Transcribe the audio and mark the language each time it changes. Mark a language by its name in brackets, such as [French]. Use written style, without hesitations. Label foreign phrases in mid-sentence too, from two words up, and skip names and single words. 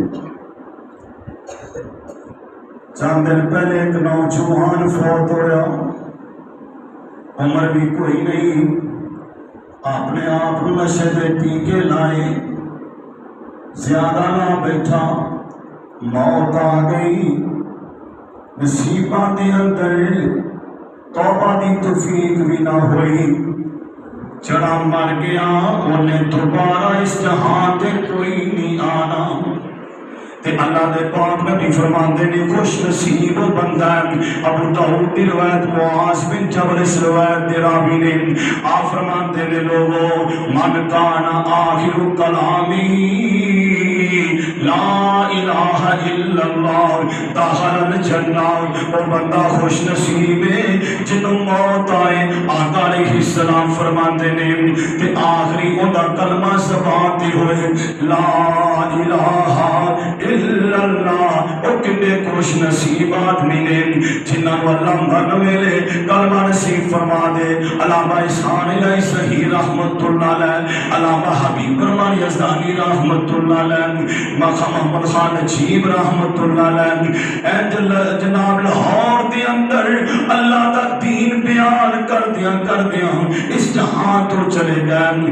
[Punjabi] چند دن پہلے ایک نوجوان فوت ہویا عمر بھی کوئی نہیں اپنے آپ نشے دے ٹیکے لائے زیادہ نہ بیٹھا موت آ گئی. نصیباں دے اندر توبہ دی توفیق بھی نہ ہوئی. چڑا مر گیا انہیں دوبارہ اس جہاں تے کوئی نہیں آنا. تے اللہ دے پاک نبی فرماندے نے خوش نصیب بندہ ہے. ابو داؤد دی روایت معاذ بن جبل اس روایت دے راوی نے آپ فرماندے نے لوگو [Arabic] من کان آخر کلامی لا الہ الا اللہ دخل الجنہ. [Punjabi] اور بندہ خوش نصیب ہے جنوں موت آئے. آقا علیہ السلام فرماندے نے تے آخری اوندا کلمہ زبان تے ہوئے [Arabic] لا الہ الا اللہ. [Punjabi] او کنے خوش نصیب آدمی نے جنہاں نو اللہ مرن ویلے کلمہ نصیب فرما دے. علامہ احسان الہی صحیح رحمت اللہ علیہ, علامہ حبیب رحمان یزدانی رحمت اللہ علیہ, محمد خان نجیب رحمت اللہ علیہ جناب لاہور دے اندر اللہ دا دین بیان کردیاں اس جہاں تو چلے گئے.